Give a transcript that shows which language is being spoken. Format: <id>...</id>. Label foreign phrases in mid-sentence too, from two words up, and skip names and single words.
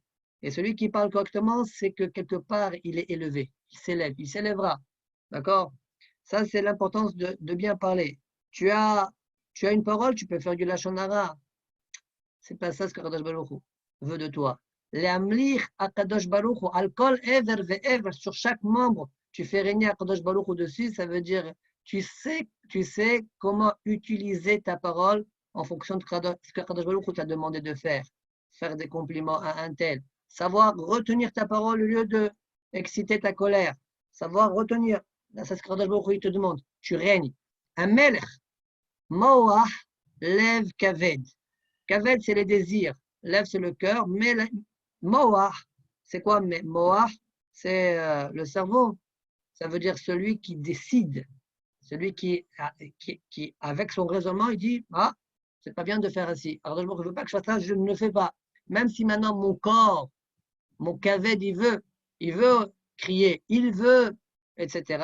<fr>Et celui qui parle correctement, c'est que quelque part, il est élevé, il s'élève, il s'élèvera. D'accord? Ça, c'est l'importance de bien parler. Tu as une parole, tu peux faire du</fr> <he>לשון הרע.</he> <fr>C'est pas ça ce que Kadosh Baruch Hu veut de toi.</fr> <he>להמליך את הקדוש ברוך הוא על כל אבר ואבר,</he> <fr>sur chaque membre, tu fais régner à Kadosh Baruch Hu dessus, ça veut dire tu sais comment utiliser ta parole en fonction de ce que Kadosh Baruch Hu t'a demandé de faire. Faire des compliments à un tel. Savoir retenir ta parole au lieu de exciter ta colère. Savoir retenir. Là, c'est ce que Kadosh Baruch Hu te demande. Tu règnes.</fr> <he>Un מלך, מוח, לב כבד.</he> <fr>Kaved, c'est les désirs. Lev, c'est le cœur. Mais moah, c'est quoi? Mais moah, c'est le cerveau. Ça veut dire celui qui décide. Celui qui, avec son raisonnement, il dit, ah, c'est pas bien de faire ainsi. Alors, je ne veux pas que je fasse ça, je ne le fais pas. Même si maintenant mon corps, mon kaved, il veut crier, il veut, etc.</fr>